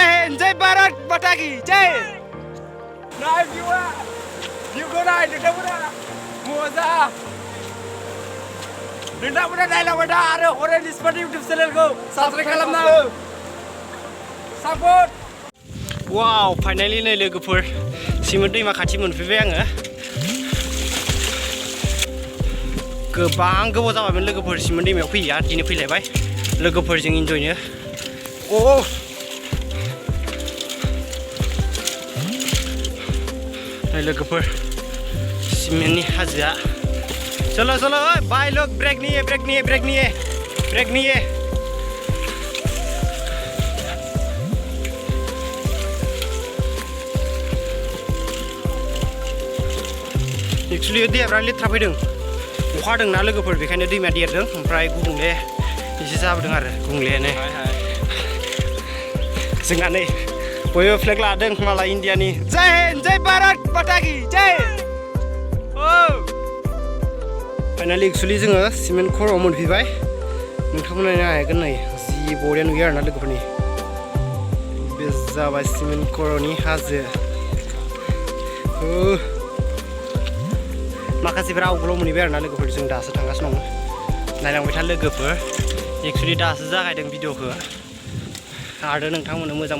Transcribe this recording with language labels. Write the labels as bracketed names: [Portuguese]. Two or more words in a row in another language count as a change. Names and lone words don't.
[Hindi] जय भारत माता की जय [Bodo] नाय view नाय नोंथांमोना मोजा नोंथांमोना नायलांबाय था आरो हरेन स्पट इउटुब चेनेलखौ साबस्क्राइब खालामना हो सापर्ट वाव फाइनालि नै लोगोफोर सिमोन दैमा खाथि मोनफैबाय आङो गोबां गोबाव जाबायमोन लोगोफोर सिमोन दैमायाव फैया दिनै फैलायबाय लोगोफोरजों इन्जयनो अ नै लोगोफोर सिमेन्टनि हाजोआ [Hindi] चलो चलो भाई लोग ब्रेक नहीं है [Bodo] एक्चुअली दैया बिराद लेथ्रा फैदों अखा हादोंना लोगोफोर बेखायनो दैमाया देरदों ओमफ्राय गुबुंले एसे जाबोदों आरो गुबुंलेयानो जोंहा नै बयबो फ्लेग लादों मालाय इन्डियानि [Hindi] जय हिन्द जय भारत माता की जय [Bodo] फाइनालि एक्चुअली जोङो सिमेन्ट खर'आव मोनफैबाय नोंथांमोना नायनो हागोन नै जि बरिया नुयो आरोना लोगोफोरनि बे जाबाय सिमेन्ट खर'नि हाजो माखासेफोरा आवगोलाव मोनहैबाय आरोना लोगोफोर जों दासो थांगासिनो दं नायलांबाय था लोगोफोर एक्चुअली दासो जागायदों भिडिअखौ आरो नोंथांमोननो मोजां